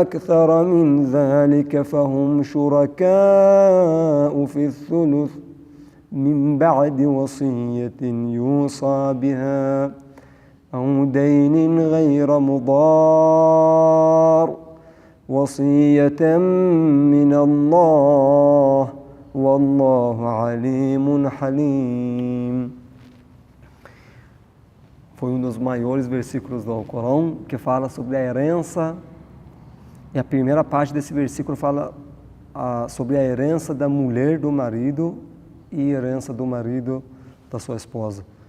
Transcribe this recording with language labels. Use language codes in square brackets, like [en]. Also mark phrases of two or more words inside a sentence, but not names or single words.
[ar] أَكْثَرَ مِنْ ذَلِكَ فَهُمْ شُرَكَاءُ فِي الثُّلُثِ مِنْ بَعْدِ وَصِيَّةٍ يُوصَى بِهَا أَوْ دَيْنٍ غَيْرَ مُضَارٍّ وصية من الله والله عليم حليم. [pt] Foi um dos maiores versículos do Alcorão que fala sobre a herança, e a primeira parte desse versículo fala sobre a herança da mulher do marido e a herança do marido da sua esposa.